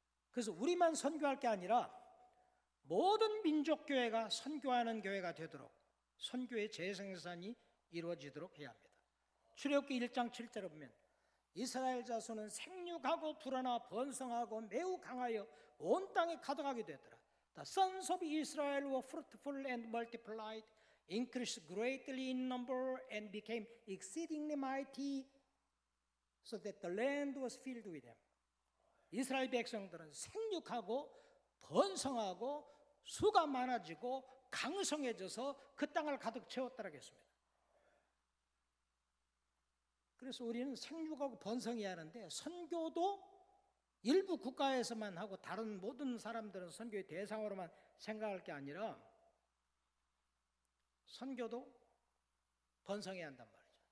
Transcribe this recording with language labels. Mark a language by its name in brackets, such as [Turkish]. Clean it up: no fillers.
[Korean] 그래서 우리만 선교할 게 아니라 모든 민족교회가 선교하는 교회가 되도록 선교의 재생산이 이루어지도록 해야 합니다. 출애굽기 1장 7절에 보면 이스라엘 자손은 생육하고 불어나 번성하고 매우 강하여 온 땅에 가득하게 되었더라. [English] The sons of Israel were fruitful and multiplied, increased greatly in number and became exceedingly mighty, so that the land was filled with them. [Korean] 이스라엘 백성들은 생육하고 번성하고 수가 많아지고 강성해져서 그 땅을 가득 채웠다라고 했습니다. 그래서 우리는 생육하고 번성해야 하는데 선교도 일부 국가에서만 하고 다른 모든 사람들은 선교의 대상으로만 생각할 게 아니라 선교도 번성해야 한단 말이죠.